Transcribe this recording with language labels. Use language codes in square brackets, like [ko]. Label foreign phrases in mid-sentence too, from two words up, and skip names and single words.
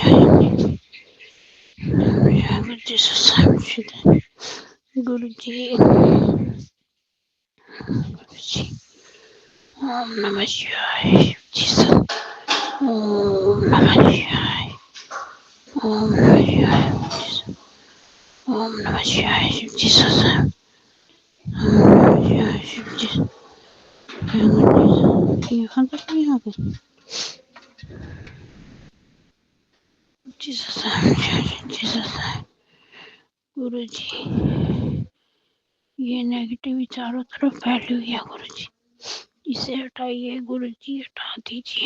[en] Jesus, I am Guru Ji, Guru Ji. [sa] Om Namah Shivaya, Shiv Jesus. Om Namah Shivaya, Om Namah Shivaya, Jesus. Om Namah Shivaya, Shiv Jesus. Om Namah Shivaya, Shiv Jesus. [hi] यहाँ तक नहीं आ गई जीसस जीसस गुरु जी। ये नेगेटिव चारों तरफ फैली हुई है गुरु जी, इसे हटाइए गुरु जी, हटा दीजिए।